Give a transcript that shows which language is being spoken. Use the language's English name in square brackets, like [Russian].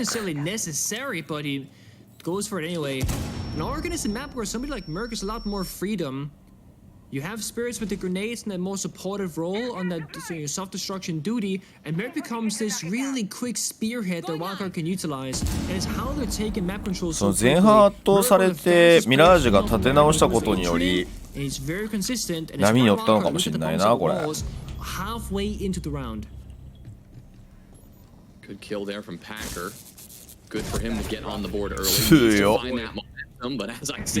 [English] Not necessarily necessary, but he goes for it anyway. An Oregon is a map where somebody like Merc has a lot more freedom. You have spirits with the grenades and a more supportive role on that self-destruction duty, and Merc becomes this really quick spearhead that WildCard can utilize. And it's how they're taking map control so quickly. [Japanese] 前半圧倒されてミラージュが立て直したことにより波に乗ったのかもしれないな、これ。 [English] Halfway into the round. Good kill there from Packer. Good for him to get on the board early. [Japanese] 強っ。 [English] Find that momentum, but as I say